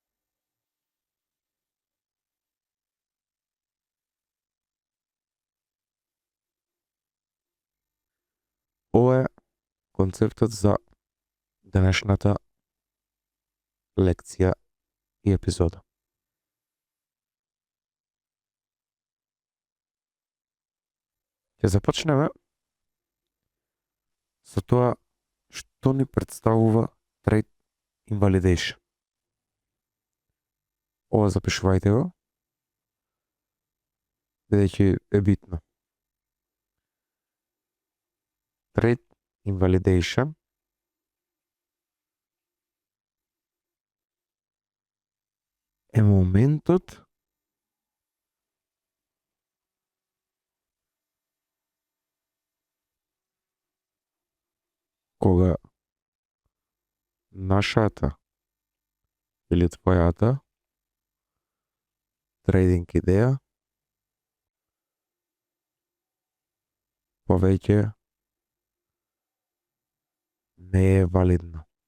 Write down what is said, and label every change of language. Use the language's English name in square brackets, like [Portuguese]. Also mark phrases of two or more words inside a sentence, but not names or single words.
[Macedonian] Ова е концептот за денешната лекција и епизода. Ќе започнеме со тоа што ни представува [English] trade invalidation. [Macedonian] Ова запишувајте го, бидејќи е битно. [English] Trade invalidation [Macedonian] е моментот кога нашата или твојата трейдинг идеја повеќе не е валидна.